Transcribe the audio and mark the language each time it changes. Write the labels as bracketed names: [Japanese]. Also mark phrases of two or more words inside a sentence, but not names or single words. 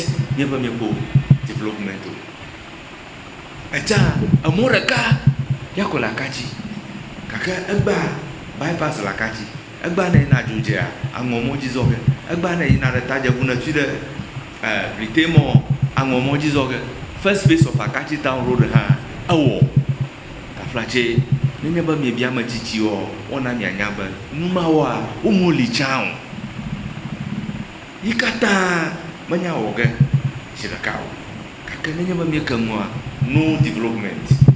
[Ewe] míaƒe miekpo development o etsa emɔ ɖeka ya ko le akatsi gake egba bypass le akatsi egba ne yina dzodzea aŋɔmɔ dzi zɔ ge egba ne yina ɖe tadzeʋu ne tui ɖe britemɔ aŋɔmɔ dzi zɔ ge [English] first phase of akatsi town road [Ewe] hã ewɔ taflatse nenye be miebia ame tsitsiwo wɔna mianya be numawoa womo li tsã o yi katã menya wɔ ge zi ɖeka o gake nenye be mieke ŋua no development